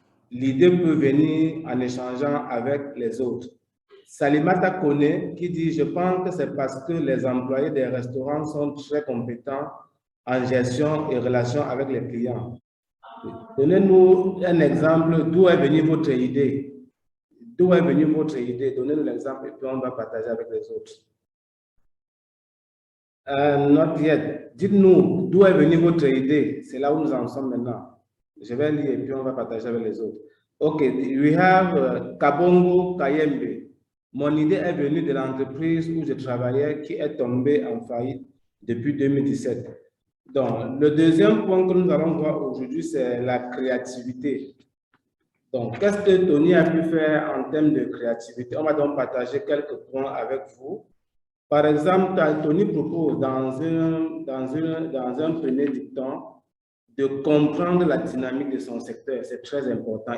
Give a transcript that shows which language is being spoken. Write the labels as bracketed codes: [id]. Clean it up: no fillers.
[fr] L'idée peut venir en échangeant avec les autres. » Salimata Kone qui dit « Je pense que c'est parce que les employés des restaurants sont très compétents en gestion et relation avec les clients. » Donnez-nous un exemple d'où est venue votre idée. D'où est venue votre idée? Donnez-nous l'exemple et puis on va partager avec les autres. [en] Not yet. [fr] Dites-nous d'où est venue votre idée. C'est là où nous en sommes maintenant. Je vais lire et puis on va partager avec les autres. [en] OK, we have Kabongo Kayembe. [fr] Mon idée est venue de l'entreprise où je travaillais qui est tombée en faillite depuis 2017. Donc, le deuxième point que nous allons voir aujourd'hui, c'est la créativité. Donc, qu'est-ce que Tony a pu faire en termes de créativité? On va donc partager quelques points avec vous. Par exemple, Tony propose dans un premier dicton de comprendre la dynamique de son secteur. C'est très important.